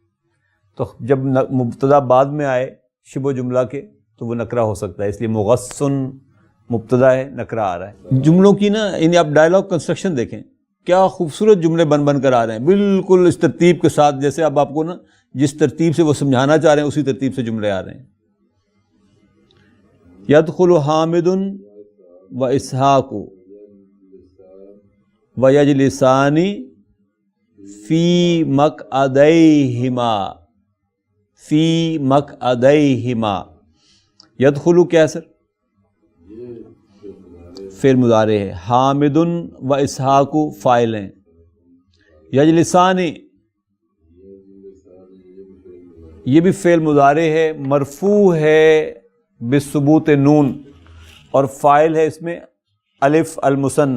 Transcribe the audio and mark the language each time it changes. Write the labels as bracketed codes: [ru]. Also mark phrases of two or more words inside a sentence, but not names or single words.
[ur] تو جب مبتدا بعد میں آئے شبہ جملہ کے تو وہ نکرہ ہو سکتا ہے، اس لیے مغصن مبتدا ہے، نکرہ آ رہا ہے. جملوں کی نا یعنی آپ [en] dialogue construction [ur] دیکھیں، کیا خوبصورت جملے بن بن کر آ رہے ہیں، بالکل اس ترتیب کے ساتھ، جیسے اب آپ کو نا جس ترتیب سے وہ سمجھانا چاہ رہے ہیں اسی ترتیب سے جملے آ رہے ہیں. [ar] یدخل حامد و اسحاق و یجلسان فی مقعدیہما، فی مقعدیہما. [ur] یدخلو کیا ہے سر؟ فعل مضارع ہے. حامد و اسحاق فاعل ہیں. یجلسان یہ بھی فعل مضارع ہے، مرفوع ہے [ar] بثبوت نون، [ur] اور فاعل ہے اس میں [ar] الف المثنى.